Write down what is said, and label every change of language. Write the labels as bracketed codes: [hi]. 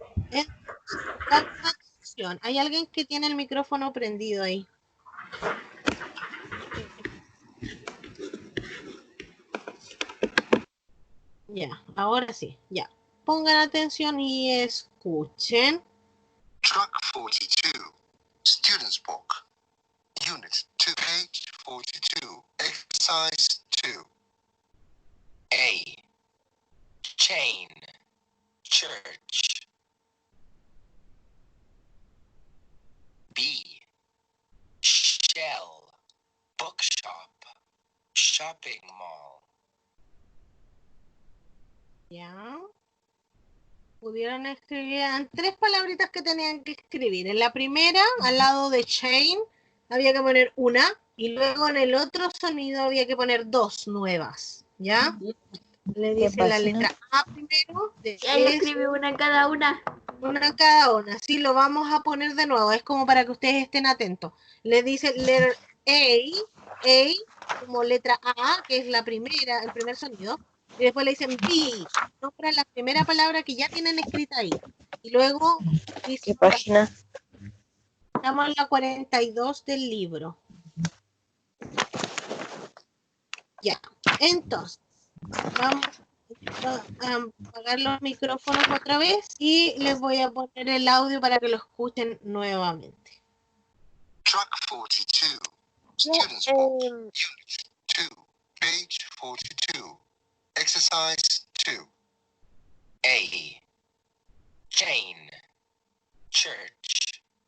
[es] Entonces, atención. ¿Hay alguien que tiene el micrófono prendido ahí? Ya, ahora sí, ya. Pongan atención y escuchen. [en] Track 42, Student's Book, Unit 2, page 42, Exercise 2. A. Chain, church. B. Shell, bookshop, shopping mall. [es] Ya. Pudieron escribir, eran tres palabritas que tenían que escribir. En la primera, al lado de chain, había que poner una, y luego en el otro sonido había que poner dos nuevas, ¿ya? Le dicen la letra A primero, Ya yo escribí una en cada una. una cada una. Sí, lo vamos a poner de nuevo, es como para que ustedes estén atentos. Le dice [en] letter A, [es] como letra A, que es la primera, el primer sonido, y después le dicen B, nombra la primera palabra que ya tienen escrita ahí. Y luego dice, ¿Qué página? estamos en la 42 del libro. Ya, entonces, vamos a apagar los micrófonos otra vez y les voy a poner el audio para que lo escuchen nuevamente. [en] Track 42, Student's Book, Unit 2, page 42, Exercise 2. A. Chain, church.